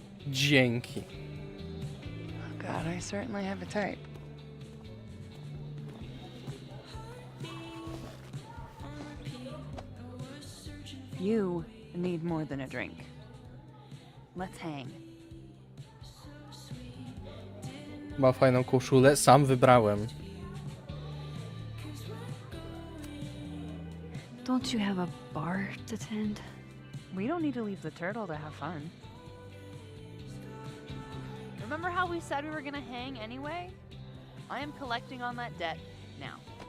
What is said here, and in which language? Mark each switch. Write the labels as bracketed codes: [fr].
[pl] Dzięki. [en] Oh God, I certainly have a type. You need more than a drink. Let's hang. [pl] Ma fajną koszulę, sam wybrałem. [en] Don't you have a bar to tend? We don't need to leave the turtle to have fun. Remember how we said we were gonna hang anyway? I am collecting on that debt now.